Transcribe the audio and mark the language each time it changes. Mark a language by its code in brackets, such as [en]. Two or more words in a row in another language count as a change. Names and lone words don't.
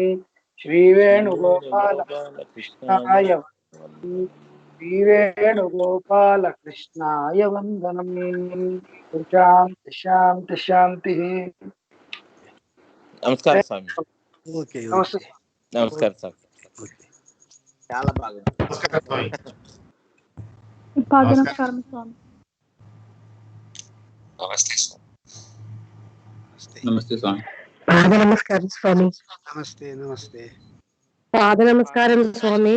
[sa] श्रीवेणुगोपालकृष्णाय श्रीवेणुगोपालकृष्णाय श्रीवेणुगोपालकृष्णाय वन्दनम् शान्ति शान्ति शान्तिः नमस्कार स्वामी Okay. नमस्ते Okay. नमस्कार स्वामी Okay. [te] చాలా బాగా పాదనమస్కారం స్వామి. [sa] नमस्ते, स्वामी. [te] పాద నమస్కారం స్వామి. [sa] नमस्ते. नमस्ते. [te] పాద నమస్కారం స్వామి.